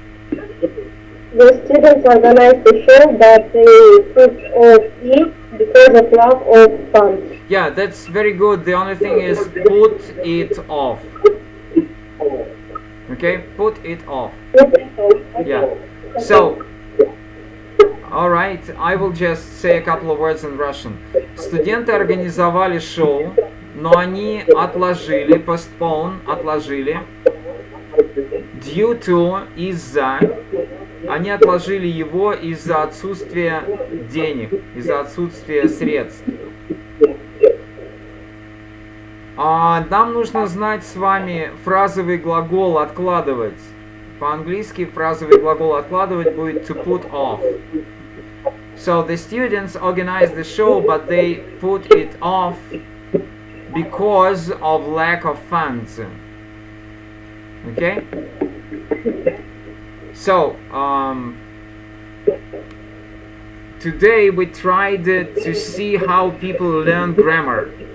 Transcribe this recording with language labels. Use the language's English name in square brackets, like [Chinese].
[English] The students organized the show, but they put off it because of lack of funds. Yeah, that's very good. The only thing is put it off. Okay, put it off. Yeah. So, alright, I will just say a couple of words in Russian. [Russian] Студенты организовали шоу, но они отложили, postpone, отложили, due to, из-за, они отложили его из-за отсутствия денег, из-за отсутствия средств. Нам нужно знать с вами фразовый глагол «откладывать». По-английски фразовый глагол «откладывать» будет to put off. [English] So the students organized the show, but they put it off because of lack of funds. Okay? So, today we tried to see how people learn grammar.